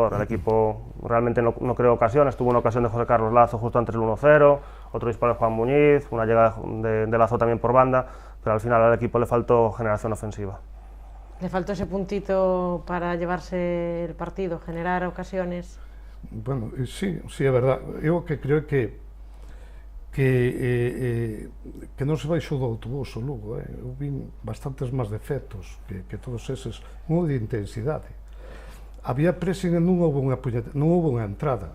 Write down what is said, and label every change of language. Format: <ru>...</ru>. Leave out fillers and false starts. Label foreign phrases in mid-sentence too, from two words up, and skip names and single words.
<es>El equipo realmente no creó ocasiones. Tuvo una ocasión de José Carlos Lazo justo antes del 1-0, otro disparo de Juan Muñiz, una llegada de Lazo también por banda, pero al final al equipo le faltó generación ofensiva. ¿Le faltó ese puntito para llevarse el partido, generar ocasiones? Bueno,</es> <gl>sí, é verdad. Eu que creo que non se baixou do autobús o Lugo. Eu vin bastantes máis defectos que todos eses, un de intensidade. Había pressing e non houve unha entrada.</gl>